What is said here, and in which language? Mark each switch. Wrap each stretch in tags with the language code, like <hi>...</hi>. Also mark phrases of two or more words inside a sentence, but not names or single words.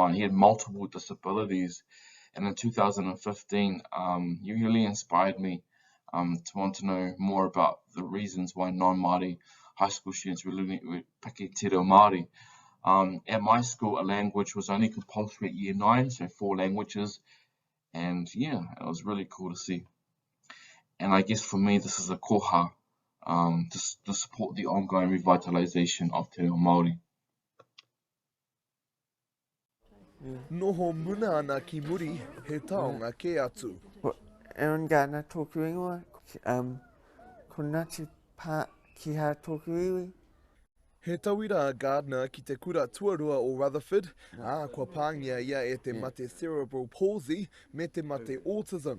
<en>He had multiple disabilities, and in 2015, he really inspired me to want to know more about the reasons why non-Māori high school students were picking Te Reo Māori. At my school, a language was only compulsory at year 9, so 4 languages, and yeah, it was really cool to see. And I guess for me, this is a koha to support the ongoing revitalization of Te Reo Māori.</en> <mi>Noho muna ana ki muri he taonga ke atu. Aaron Gardner tōku ingoa, ko Ngāti Pā ki ha tōku iwi. He tauira a Gardner ki te kura tuarua o Rutherford, kua pāngia ia e te mate</mi> <en>cerebral palsy</en> <mi>me te mate autism.</mi>